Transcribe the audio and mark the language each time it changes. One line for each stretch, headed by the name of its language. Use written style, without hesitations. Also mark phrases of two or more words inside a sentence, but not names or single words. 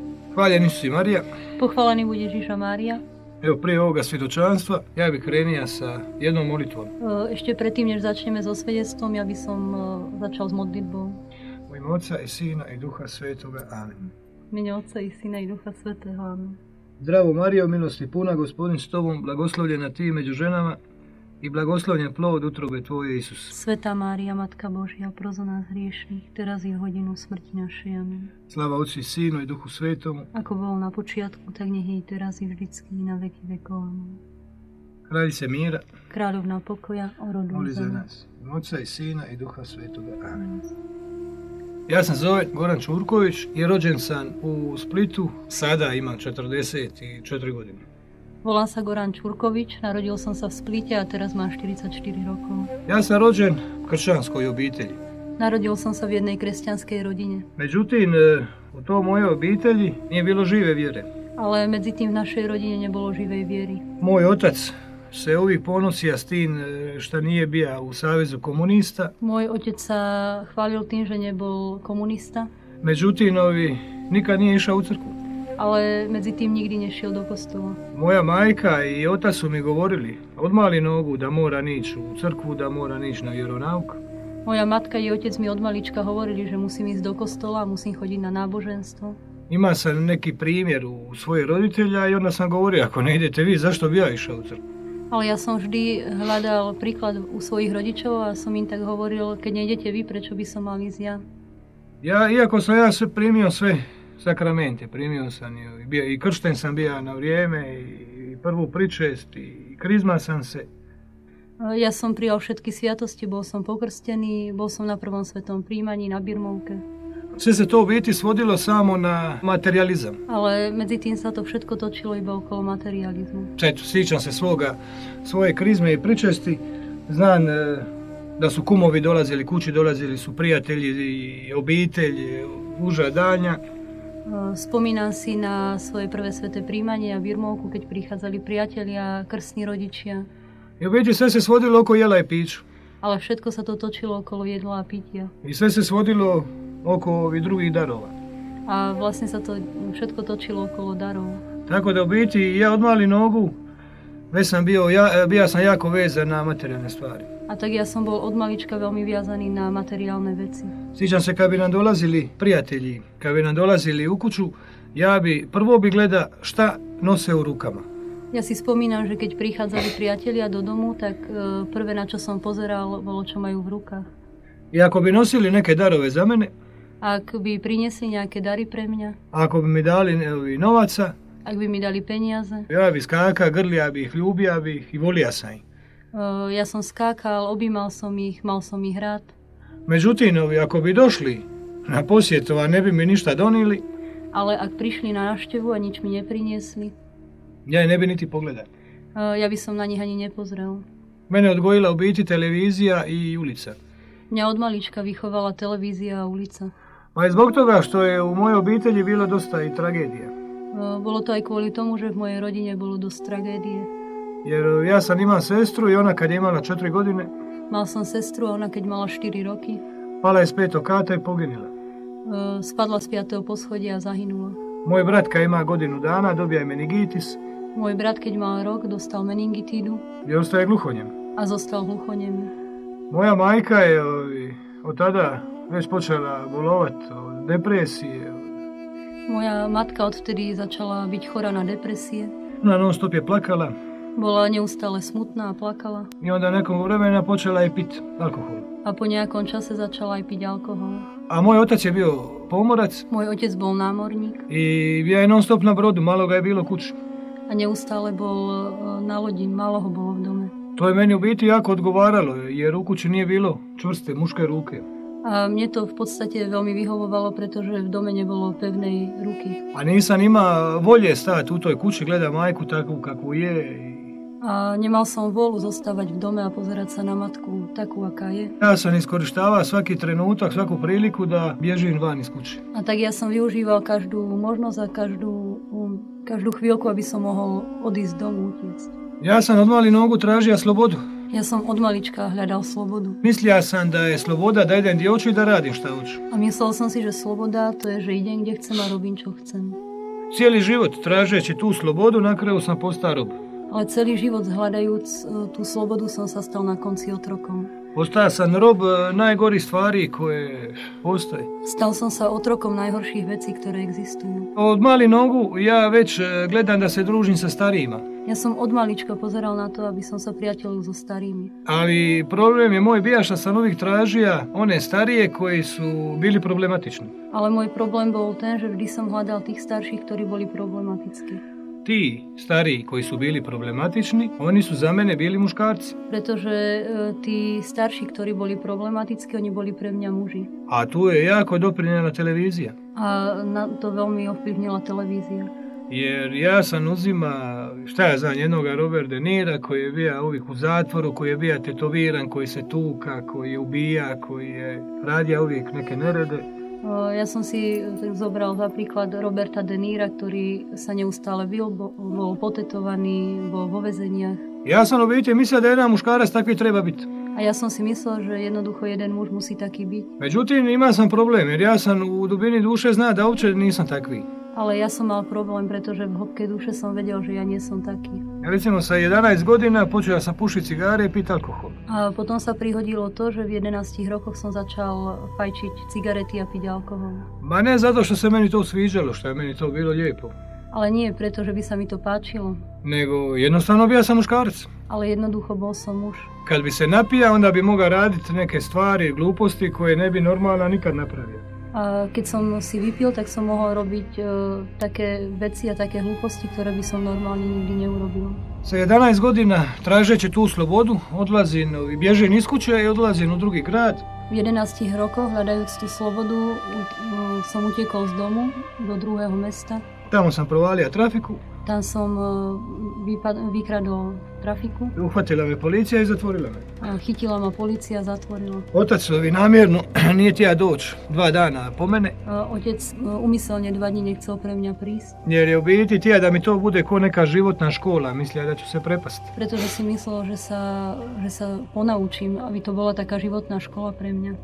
Croatian: Hvaljeni si Marija.
Slovak: Pochválený bude Ježiša Mária.
Croatian: Evo, prije ovoga svjedočanstva, ja bih krenio sa jednom molitvom.
Slovak: Ešte predtým, než začneme so svedectvom, ja by som začal s modlitbou.
Croatian: U ime Otca i Sina i Duha Svetoga. Amen.
Slovak: V mene Otca i Syna i Duha Svetého. Amen.
Croatian: Zdravo Marijo, milosti puna, Gospodin s tobom, blagoslovljena ti među ženama i blagoslovljen plod utrobe tvoje, Isus.
Slovak: Svetá Mária, Matka Božia, pros za nás hriešných, teraz je hodinu smrti našej. Amen. Slava Otcu i Synu i Duhu Svetomu. Ako bolo na počiatku, tak nech je i teraz i vždycky i na veky vekov. Amen.
Croatian: Kraljice mira,
Slovak: Kráľovná pokoja, oroduj
Croatian: moli za
Slovak: za nás.
Croatian: nas. U ime Otca i Sina i Duha Svetoga. Amen. Ja sam zove Goran Čurković i rođen sam u Splitu, sada imam 44 godine.
Slovak: Volám sa Goran Čurković, narodil som sa v Splite a teraz mám 44 rokov.
Croatian: Ja sam rođen u kršćanskoj obitelji.
Slovak: Narodil som sa v jednej kresťanskej rodine.
Croatian: Međutim, u toj mojej obitelji nije bilo žive vjere.
Slovak: Ale medzi tým v našej rodine nebolo živej viery.
Croatian: Moj otac se uvijek ponosija s tim što nije bio u Savezu komunista.
Slovak: Môj otec sa chválil tým, že nebol komunista,
Croatian: Međutim, nikad nije išao u crkvu.
Slovak: ale medzi tým nikdy nešiel do kostola.
Croatian: Moja majka i otac su mi govorili od mali nogu da mora nići u crkvu, da mora nići na vjeronauk.
Slovak: Moja matka i otec mi od malička hovorili, že musím ísť do kostola, musím chodiť na náboženstvo.
Croatian: Ima sam neki primjer u svojih roditelja i onda sam govorio, ako ne idete vi, zašto bi ja išao u crkvu?
Slovak: Ale ja som vždy hľadal príklad u svojich rodičov a som im tak hovoril, keď nejdete vy, prečo by som mal ísť ja.
Croatian: Iako sam ja primio sve sakramente, primio sam i kršten sam bio na vrijeme i prvu pričest i krizma sam se.
Slovak: Ja som prijal všetky sviatosti, bol som pokrstený, bol som na prvom svetom príjmaní na birmovke.
Croatian: Sve se to u biti svodilo samo na materializam.
Slovak: Ale medzi tým sa to všetko točilo iba okolo materializmu.
Croatian: Eto, sjećam se svoje krizme i pričesti. Znam da su kumovi dolazili kući, dolazili su prijatelji i obitelj, uža daljnja.
Slovak: Spomínam si na svoje prvé sveté príjmanie a birmovku, keď prichádzali priatelia, krstní rodičia.
Croatian: I u biti sve se svodilo oko jela i piću.
Slovak: Ale všetko sa to točilo okolo jedla a pitia.
Croatian: I sve se svodilo oko ovih drugih darova.
Slovak: A vlastne sa to všetko točilo okolo darov.
Croatian: Tako da u biti ja od mali nogu već sam bio sam jako vezan na materijalne stvari.
Slovak: A tak ja som bol od malička veľmi viazaný na materiálne veci.
Croatian: Sjećam se kad bi nam dolazili prijatelji, kad bi nam dolazili u kuću, prvo bi gleda šta nose u rukama.
Slovak: Ja si spomínam, že keď prichádzali priatelia do domu, tak prvé, na čo som pozeral, bolo, čo majú v rukách.
Croatian: I ako bi nosili neke darove za mene,
Slovak: Ak by priniesli nejaké dary pre mňa,
Croatian: ako bi mi dali novaca,
Slovak: ak by mi dali peniaze,
Croatian: ja bi skaka, grlija bi ih, ljubija bi ih i volija sam ih.
Slovak: ja som skákal, objímal som ich, mal som ich rád.
Croatian: Međutim, ako bi došli na posjetu, a ne bi mi ništa donijeli,
Slovak: Ale ak prišli na návštevu a nič mi nepriniesli,
Croatian: ja ne bi niti pogledao.
Slovak: ja by som na nich ani nepozrel.
Croatian: Mene odgojila u biti televizija i ulica.
Slovak: Mňa od malička vychovala televízia a ulica.
Croatian: Pa je zbog toga što je u mojoj obitelji bilo dosta i tragedija.
Slovak: Bolo to aj kvôli tomu, že v mojej rodine bolo dosť tragédie.
Croatian: Jer ja sam imao sestru i ona kad je imala 4 godine,
Slovak: Mal som sestru a ona keď mala 4 roky,
Croatian: pala je s 5. kata i poginula.
Slovak: spadla z 5. poschodia a zahynula.
Croatian: Moj brat kad ima godinu dana dobija je meningitis
Slovak: Môj brat keď mal rok, dostal meningitídu
Croatian: i ostaje gluhonjem.
Slovak: a zostal hluchonemý.
Croatian: Moja majka je od tada već počela bolovat od depresije.
Slovak: Moja matka odvtedy začala byť chorá na depresie.
Croatian: Ona non stop je plakala
Slovak: Bola neustále smutná a plakala.
Croatian: i onda nekom vremena počela je pit alkohol.
Slovak: A po nejakom čase začala aj piť alkohol.
Croatian: A moj otac je bio pomorac
Slovak: Môj otec bol námorník
Croatian: i bio je non stop na brodu, malo ga je bilo kući.
Slovak: a neustále bol na lodi, málo ho bolo v dome.
Croatian: To je meni u biti jako odgovaralo jer u kući nije bilo čvrste muške ruke.
Slovak: A mne to v podstate veľmi vyhovovalo, pretože v dome nebolo pevnej ruky.
Croatian: A nisam ima volje stati u toj kući, gleda majku takvu kakvu je.
Slovak: A nemal som vôľu zostávať v dome a pozerať sa na matku takú, aká je.
Croatian: Ja sam iskorištavao svaki trenutak, svaku priliku da bježim van iz kuće.
Slovak: A tak ja som využíval každú možnosť a každú chvíľku, aby som mohol odísť z domu, utiecť.
Croatian: Ja sam od mali nogu tražio slobodu.
Slovak: Ja som od malička hľadal slobodu.
Croatian: Mislio sam da je sloboda da idem gdje hoću i da radim šta hoću.
Slovak: A myslel som si, že sloboda to je, že idem, kde chcem a robím, čo chcem.
Croatian: cijeli život tražeći tu slobodu, na kraju sam postao rob.
Slovak: Ale celý život hľadajúc tú slobodu som sa stal na konci otrokom.
Croatian: Postao sam rob najgorih stvari koje postoje.
Slovak: Stal som sa otrokom najhorších vecí, ktoré existujú.
Croatian: Od malih nogu ja već gledam da se družim sa starijima.
Slovak: Ja som od malička pozeral na to, aby som sa priateľil so starými.
Croatian: Ali problem je moj bio što sam uvijek tražio one starije koji su bili problematični.
Slovak: Ale môj problém bol ten, že vždy som hľadal tých starších, ktorí boli problematickí.
Croatian: Ti stariji koji su bili problematični, oni su za mene bili muškarci.
Slovak: Pretože tí starší, ktorí boli problematickí, oni boli pre mňa muži.
Croatian: A tu je jako doprinijela televizija.
Slovak: A na to veľmi ovplyvnila televízia.
Croatian: Jer ja sam uzima, šta ja znam, jednoga Robert De Nira koji je bio uvijek u zatvoru, koji je bio tetoviran, koji se tuka, koji je ubija, koji je radio uvijek neke nerede.
Slovak: Ja som si zobral za príklad Roberta De Nira, ktorý sa neustále bil, bol potetovaný, bol vo väzeniach.
Croatian: Ja sam u biti mislio da jedan muškarac takvi treba biti.
Slovak: A ja som si myslel, že jednoducho jeden muž musí taký byť.
Croatian: Međutim, imao sam problem jer ja sam u dubini duše zna da uopće nisam takvi.
Slovak: Ale ja som mal problém, pretože v hĺbke duše som vedel, že ja nie som taký.
Croatian: Ja recimo sa 11 godina počeo sam pušiť cigare i pit alkohol.
Slovak: A potom sa prihodilo to, že v 11 rokoch som začal fajčiť cigarety a piť alkohol.
Croatian: Ma ne zato što se meni to sviđalo, što je meni to bilo lijepo.
Slovak: Ale nie preto, že by sa mi to páčilo.
Croatian: Nego jednostavno bio sam muškarac.
Slovak: Ale jednoducho bol som muž.
Croatian: Kad bi se napija, onda bi mogao raditi neke stvari, gluposti koje ne bi normalno nikad napravio.
Slovak: A keď som si vypil, tak som mohol robiť také veci a také hlúposti, ktoré by som normálne nikdy neurobil.
Croatian: Sa 11 godina tražeći tu slobodu, odlazim, bježim iz kuće i odlazim u drugi grad.
Slovak: V 11 rokoch, hľadajúc tú slobodu, som utekol z domu do druhého mesta.
Croatian: Tamo sam provalio trafiku.
Slovak: Tam som vykradol trafiku.
Croatian: Uhvatila me policija i zatvorila me.
Slovak: Chytila ma policia, zatvorila.
Croatian: Otac namjerno nije htio doći 2 dana po mene.
Slovak: Otec umyselne 2 dní nechcel pre mňa prísť.
Croatian: Jer je u biti htio da mi to bude ko neka životna škola, mislio da ću se prepasti.
Slovak: Pretože si myslel, že sa ponaučím, aby to bola taká životná škola pre mňa.